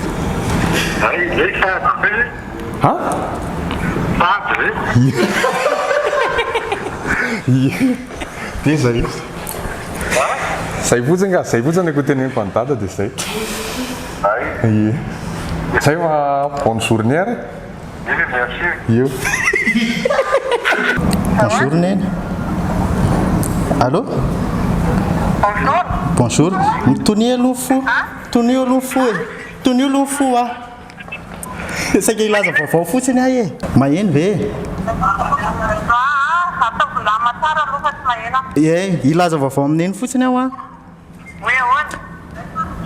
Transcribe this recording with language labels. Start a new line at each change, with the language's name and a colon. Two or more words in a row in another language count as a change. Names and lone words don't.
Malagasy: Ha? Ie. Dia zay. Zay fotsiny ako teneniko any dada dia zay. Ie. Zay
French: ma bonne journée
Malagasy: ary. Io.
French: Bonjour Nene. Allô? Bonjour. Bonjour.
Malagasy: Tony aloha fo. Tony aloha fo e. Tony aloha fo ah. Saika ilaza vaovao fotsiny ahy e. Maheno ve? Ilaza vaovao amin'iny fotsiny aho ah.